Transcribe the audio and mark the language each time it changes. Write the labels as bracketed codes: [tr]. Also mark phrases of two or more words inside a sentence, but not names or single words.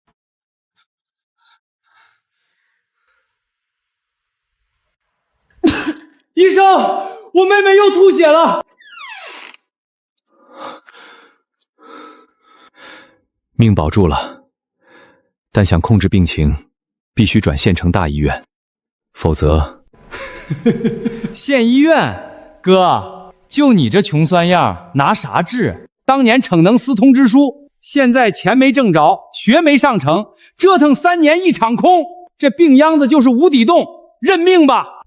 [zh] 医生，我妹妹又吐血了。命保住了，但想控制病情，必須轉縣城大醫院，否則…… 縣醫院，哥，就你這窮酸樣，拿啥治？當年逞能撕通知書，現在錢沒掙着，學沒上成，折騰3年一場空，這病秧子就是無底洞，認命吧！